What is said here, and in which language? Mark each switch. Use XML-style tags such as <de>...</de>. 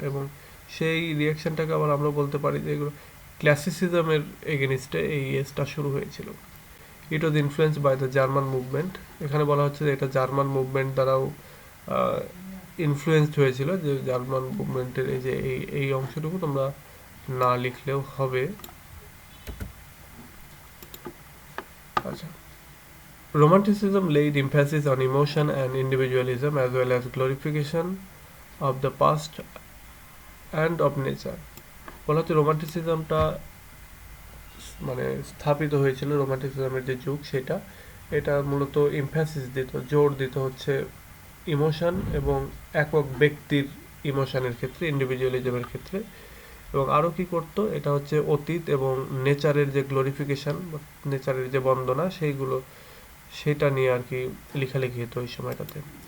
<bn>এবং সেই রিয়াকশনটাকে আবার আমরা বলতে পারি যে এগুলো ক্লাসিসিজমের এগেনিস্টে এই এজটা শুরু হয়েছিল।</bn> <en>It was influence by the German movement.</en> <bn>এখানে বলা হচ্ছে যে এটা জার্মান মুভমেন্ট দ্বারাও ইনফ্লুয়েসড হয়েছিল, যে জার্মান মুভমেন্টের এই যে এই অংশটুকু তোমরা না লিখলেও হবে। আচ্ছা,</bn> <en>Romanticism laid emphasis on emotion and individualism as well as glorification of the past and of nature.</en> <bn>বলা হচ্ছে রোমান্টিসিজমটা মানে স্থাপিত হয়েছিল, রোমান্টিসিজমের যে যুগ সেটা, এটা মূলত এমফ্যাসিস দিত, জোর দিত হচ্ছে ইমোশন এবং একক ব্যক্তির ইমোশনের ক্ষেত্রে, ইন্ডিভিজুয়ালিজমের ক্ষেত্রে। এবং আরও কি করতো, এটা হচ্ছে অতীত এবং নেচারের যে গ্লোরিফিকেশন, নেচারের যে বন্দনা, সেটা নিয়ে আর কি লেখালেখি হতো ওই সময়টাতে।</bn>